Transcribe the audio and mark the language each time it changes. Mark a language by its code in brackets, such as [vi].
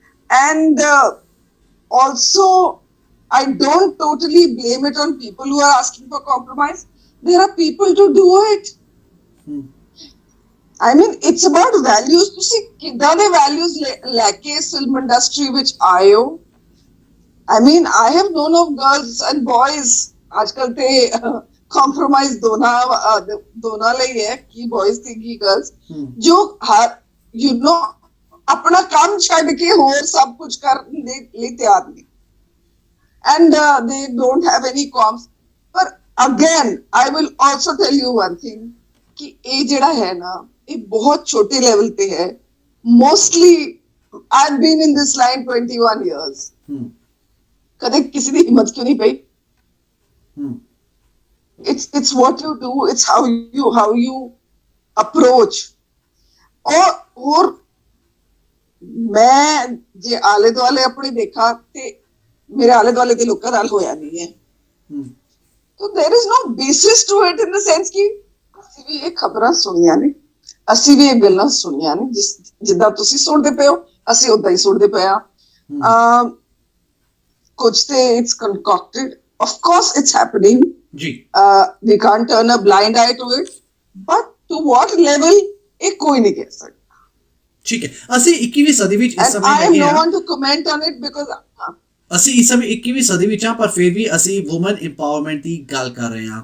[en] And also I don't totally blame it on people who are asking for compromise. There are people to do it. I mean, it's about values. [pa] ਤੁਸੀਂ ਕਿੱਦਾਂ ਦੇ values ਲੈ ਕੇ film industry ਵਿੱਚ ਆਏ ਹੋ? [en] I mean, I have known of girls and boys. [pa] ਅੱਜਕੱਲ ਤੇ compromise ਦੋਨਾਂ ਲਈ ਹੈ, ਕੀ boys ਤੇ ਕੀ girls, ਜੋ [en] you know [pa] ਆਪਣਾ ਕੰਮ ਛੱਡ ਕੇ ਹੋਰ ਸਭ ਕੁਝ ਕਰਨ ਦੇ ਲਈ ਤਿਆਰ ਨੇ, [en] and they don't have any comps. [pa] ਪਰ [en] again, I will also tell you one thing [pa] ਕਿ ਇਹ ਜਿਹੜਾ ਹੈ ਨਾ, ਇਹ ਬਹੁਤ ਛੋਟੇ ਲੈਵਲ ਤੇ ਹੈ। [en] Mostly, I've been in this line 21 years. [pa] ਕਦੇ ਕਿਸੇ ਦੀ ਹਿੰਮਤ ਕਿਉਂ ਨਹੀਂ ਪਈ? [en] It's what you do. It's how you approach. [pa] और ਮੈਂ ਜੇ ਆਲੇ ਦੁਆਲੇ ਆਪਣੇ ਦੇਖਾ ਤੇ ਮੇਰੇ ਆਲੇ ਦੁਆਲੇ ਦੇ ਲੋਕਾਂ ਨਾਲ ਹੋਇਆ ਨਹੀਂ ਹੈ। [en] So there is no basis to it in the sense [pa] ਕਿ ਅਸੀਂ ਵੀ ਇਹ ਖਬਰਾਂ ਸੁਣੀਆਂ ਨੇ, ਅਸੀਂ ਵੀ ਇਹ ਗੱਲਾਂ ਸੁਣੀਆਂ ਨੇ, ਜਿੱਦਾਂ ਤੁਸੀਂ ਸੁਣਦੇ ਪਏ ਹੋ ਅਸੀਂ ਉਦਾਂ ਹੀ ਸੁਣਦੇ ਪਏ ਹਾਂ। ਕੁਝ ਤੇ [en] it's concocted. Of course it's happening. We can't turn a blind eye to it. But to what level [pa] ਇਹ ਕੋਈ ਨਹੀਂ ਕਹਿ ਸਕਦਾ। ਠੀਕ ਹੈ, ਅਸੀਂ 21ਵੀਂ ਸਦੀ ਵਿੱਚ ਇਸ ਸਮੇਂ [en] I am no one to comment on it because [pa] ਅਸੀਂ ਇਸ ਸਮੇਂ 21ਵੀਂ ਸਦੀ ਵਿੱਚ ਹਾਂ, ਪਰ ਫਿਰ ਵੀ ਅਸੀਂ ਵੂਮਨ ਇੰਪਾਵਰਮੈਂਟ ਦੀ ਗੱਲ ਕਰ ਰਹੇ ਹਾਂ।